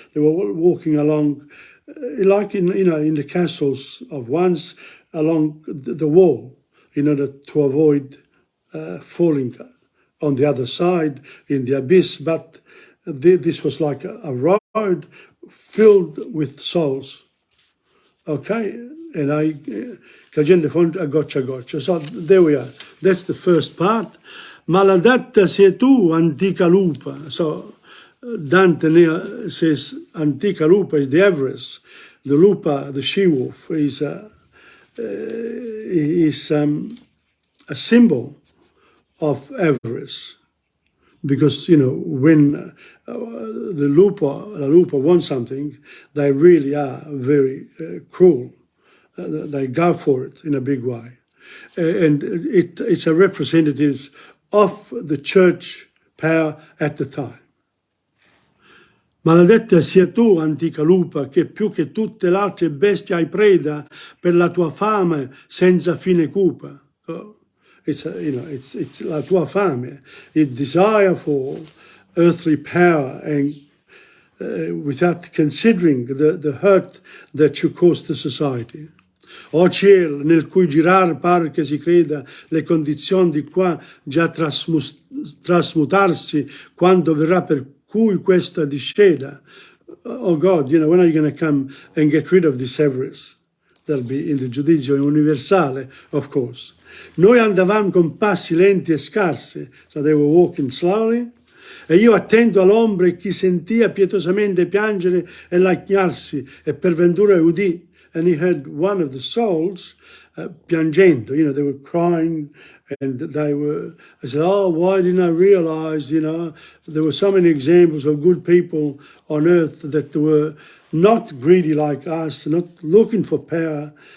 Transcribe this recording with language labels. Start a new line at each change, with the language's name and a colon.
English: They were walking along, like in the castles of once, along the wall, in order to avoid falling on the other side in the abyss. But this was like a road filled with souls. Okay, and
Italian: che la gente fonda a goccia.
English: So there we are. That's the first part.
Italian: Maladatta sei tu, antica lupa.
English: So Dante says antica lupa is the avarice. The lupa, the she-wolf, is a symbol of avarice. because, you know, when la lupa wants something, they really are very cruel. They go for it in a big way. And it's a representative of the church power at the time.
Italian: Maledetta sia tu, antica lupa, che più che tutte le altre bestie hai preda per la tua fame senza fine cupa.
English: Oh, it's
Italian: la tua fame,
English: the desire for earthly power, and without considering the hurt that you cause to society.
Italian: O cielo, nel cui girar par che si creda le condizioni di qua già trasmutarsi quando verrà per cui questa disceda.
English: Oh God, you know, when are you going to come and get rid of this avarice? That'll be in the giudizio universale, of course.
Italian: Noi andavamo con passi lenti e scarsi,
English: so they were walking slowly,
Italian: e io attento all'ombra e chi sentia pietosamente piangere e lagnarsi, e per ventura udì.
English: And he heard one of the souls
Italian: piangendo,
English: you know, they were crying, and I said, oh, why didn't I realize, you know, there were so many examples of good people on earth that were not greedy like us, not looking for power.